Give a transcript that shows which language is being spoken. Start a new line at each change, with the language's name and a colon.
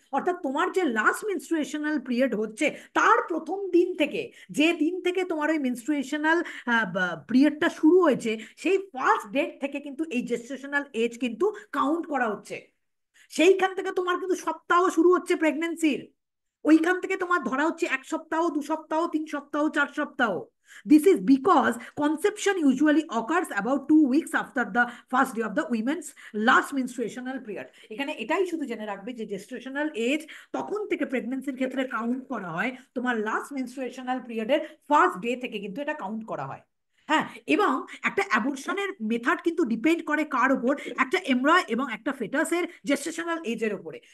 Bangla: অর্থাৎ তোমার যে লাস্ট মেনস্ট্রুয়েশনাল পিরিয়ড হচ্ছে তার প্রথম দিন থেকে, যে দিন থেকে তোমার ওই মেনস্ট্রুয়েশনাল পিরিয়ডটা শুরু হয়েছে, সেই ফার্স্ট ডেট থেকে কিন্তু এই জেস্টেশনাল এজ কিন্তু কাউন্ট করা হচ্ছে। সেইখান থেকে তোমার কিন্তু সপ্তাহ শুরু হচ্ছে প্রেগনেন্সির। ওইখান থেকে তোমার ধরা হচ্ছে 1 সপ্তাহ, 2 সপ্তাহ, 3 সপ্তাহ, 4 সপ্তাহ।
English: This is because conception usually occurs about 2 weeks after the first day of the women's last menstruational period।
Bangla: এখানে এটাই শুধু জেনে রাখবে যে জেস্টেশনাল এজ তখন থেকে প্রেগনেন্সির ক্ষেত্রে কাউন্ট করা হয়, তোমার লাস্ট মেনস্ট্রুয়েশনাল পিরিয়ডের ফার্স্ট ডে থেকে কিন্তু এটা কাউন্ট করা হয়। হ্যাঁ, এবং একটা অ্যাবর্শনের মেথড কিন্তু ডিপেন্ড করে কার উপর, একটা এমব্রয় এবং একটা ফেটাসের জেস্টেশনাল এজের উপরে।